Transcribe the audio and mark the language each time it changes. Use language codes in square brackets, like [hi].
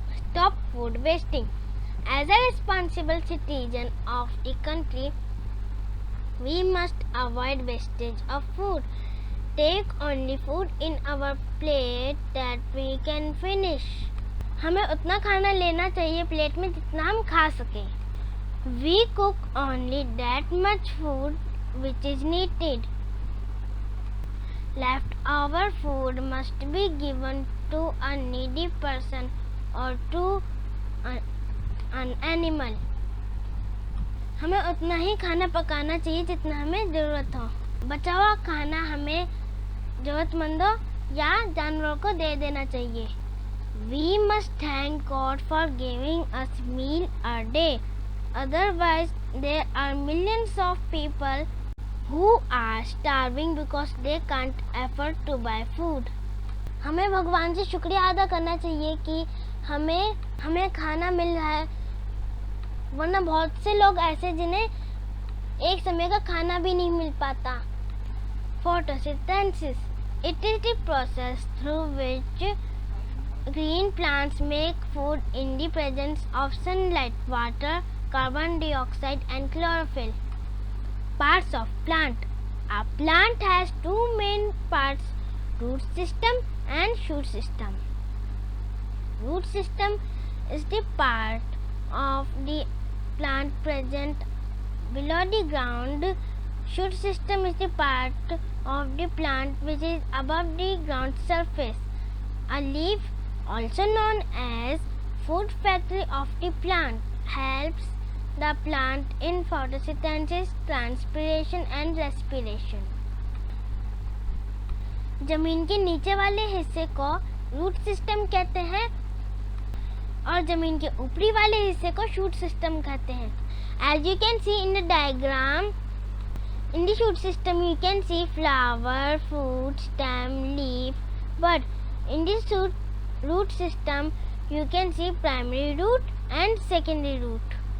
[en] Stop food wasting. As a responsible citizen of the country, we must avoid wastage of food. Take only food in our plate that we can finish. [hi] हमें उतना खाना लेना चाहिए plate में जितना हम खा सकें. [en] We cook only that much food which is needed. Leftover food must be given to a needy person or to an animal. [hi] हमें उतना ही खाना पकाना चाहिए जितना हमें ज़रूरत हो. बचा हुआ खाना हमें ज़रूरतमंदों या जानवरों को दे देना चाहिए. [en] We must thank God for giving us meal a day. Otherwise, there are millions of people who are starving because they can't afford to buy food. [hi] हमें भगवान से शुक्रिया अदा करना चाहिए कि हमें खाना मिल रहा है, वरना बहुत से लोग ऐसे जिन्हें एक समय का खाना भी नहीं मिल पाता. [en] Photosynthesis. It is the process through which green plants make food in the presence of sunlight, water, carbon dioxide and chlorophyll. Parts of plant. A plant has two main parts, root system and shoot system. Root system is the part of the plant present below the ground. Shoot system is the part of the plant which is above the ground surface. A leaf, also known as food factory of the plant, helps the plant in photosynthesis, transpiration and respiration. [hi] जमीन के नीचे वाले हिस्से को root system कहते हैं और जमीन के ऊपरी वाले हिस्से को शूट सिस्टम कहते हैं. [en] As you can see in the diagram, in the shoot system you can see flower, fruit, stem, leaf, bud. In the root system you can see primary root and secondary root.